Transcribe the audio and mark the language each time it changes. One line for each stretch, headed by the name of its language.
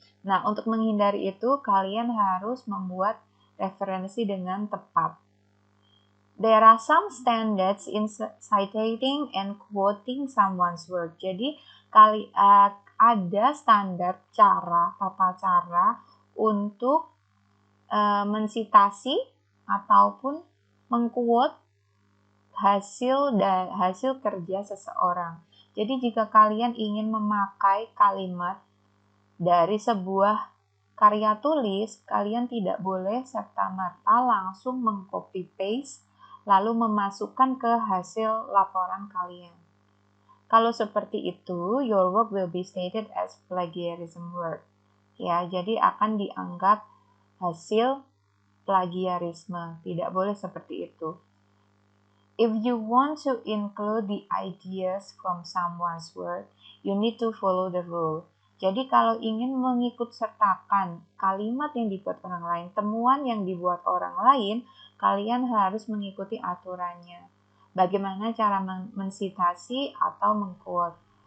Indonesian: Nah, untuk menghindari itu, kalian harus membuat referensi dengan tepat.
English: There are some standards in citing and quoting someone's work.
Indonesian: Jadi, ada standar tata cara untuk mensitasi ataupun mengquote hasil kerja seseorang. Jadi, jika kalian ingin memakai kalimat dari sebuah karya tulis, kalian tidak boleh serta-merta langsung meng-copy paste lalu memasukkan ke hasil laporan kalian. Kalau seperti itu,
English: your work will be stated as plagiarism work.
Indonesian: Ya, jadi akan dianggap hasil plagiarisme. Tidak boleh seperti itu.
English: If you want to include the ideas from someone's work, you need to follow the rule.
Indonesian: Jadi kalau ingin mengikut sertakan kalimat yang dibuat orang lain, temuan yang dibuat orang lain, kalian harus mengikuti aturannya. Bagaimana cara mensitasi atau mengquote?